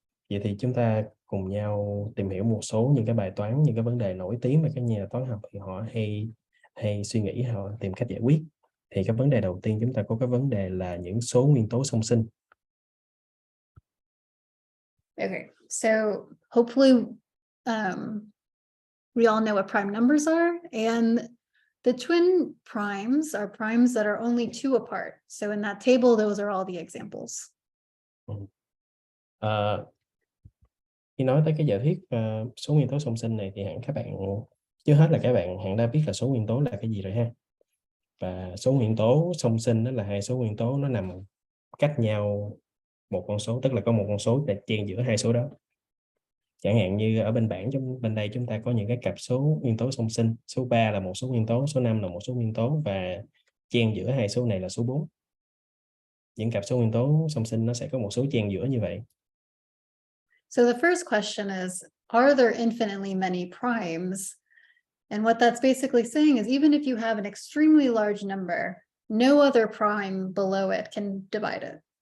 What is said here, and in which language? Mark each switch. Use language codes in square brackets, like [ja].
[vi] Vậy thì chúng ta cùng nhau tìm hiểu một số những cái bài toán, những cái vấn đề nổi tiếng mà các nhà toán học thì họ hay suy nghĩ, họ tìm cách giải quyết. Thì cái vấn đề đầu tiên chúng ta có cái vấn đề là những số nguyên tố song sinh. [en] Okay, so hopefully we all know what prime numbers are, and the twin primes are primes that are only two apart. So in that table, those are all the examples. [vi] Khi nói tới cái giả thuyết số nguyên tố song sinh này thì hẳn các bạn trước hết là các bạn hẳn đã biết là số nguyên tố là cái gì rồi ha. Và số nguyên tố song sinh đó là hai số nguyên tố nó nằm cách nhau một con số, tức là có một con số để chen giữa hai số đó. Chẳng hạn như ở bên bảng bên đây chúng ta có những cái cặp số nguyên tố song sinh, số 3 là một số nguyên tố, số 5 là một số nguyên tố và chen giữa hai số này là số 4. Những cặp số nguyên tố song sinh nó sẽ có một số chen giữa như vậy. [en] So the first question is, are there infinitely many primes? And what that's basically saying is even if you have an extremely large number, no other prime below it can divide it.